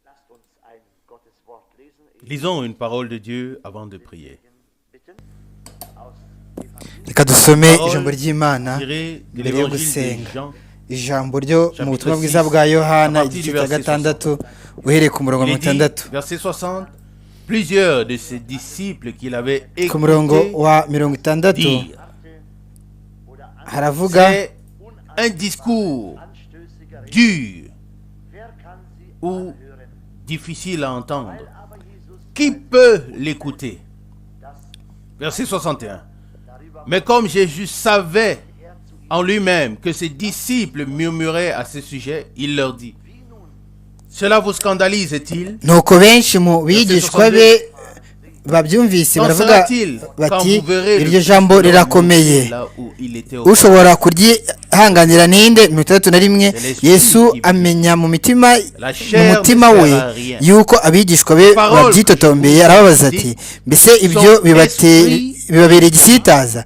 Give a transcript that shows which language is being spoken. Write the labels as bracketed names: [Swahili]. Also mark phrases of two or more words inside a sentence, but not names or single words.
[French] Lisons une parole de Dieu avant de prier. [Kinyarwanda] reka dusome ijambo ry'Imana [French] Tiré de [Kinyarwanda] mbere yo [French] l'évangile [Kinyarwanda] gusenga. [French] de Jean, [Kinyarwanda] Ijambo ryo mu [French] Chapitre [Kinyarwanda] butumwa [French] 6, [Kinyarwanda] bwiza bwa Yohana [French] à partir [Kinyarwanda] igice [French] du [Kinyarwanda] cya [French] verset [Kinyarwanda] gatandatu uhereye ku murongo wa [French] il est [Kinyarwanda] mirongo [French] dit, [Kinyarwanda] itandatu [French] verset 60, plusieurs de ses disciples qu'il avait [Kinyarwanda] ku murongo [French] écoutés [Kinyarwanda] wa mirongo itandatu [French] dire, [Kinyarwanda] haravuga [French] c'est un discours dur ou difficile à entendre. Qui peut l'écouter? Verset 61. Mais comme Jésus savait en lui-même que ses disciples murmuraient à ce sujet, il leur dit, cela vous scandalise-t-il? [Kinyarwanda] nuko benshi mu bigishwa be babyumvise baravuga bati iryo jambo rirakomeye, ushobora kuryihanganira ninde? 61. Yesu amenya mu mutima we yuko abigishwa be babyitotombeye, arababaza ati mbese ibyo bibabereye igisitaza?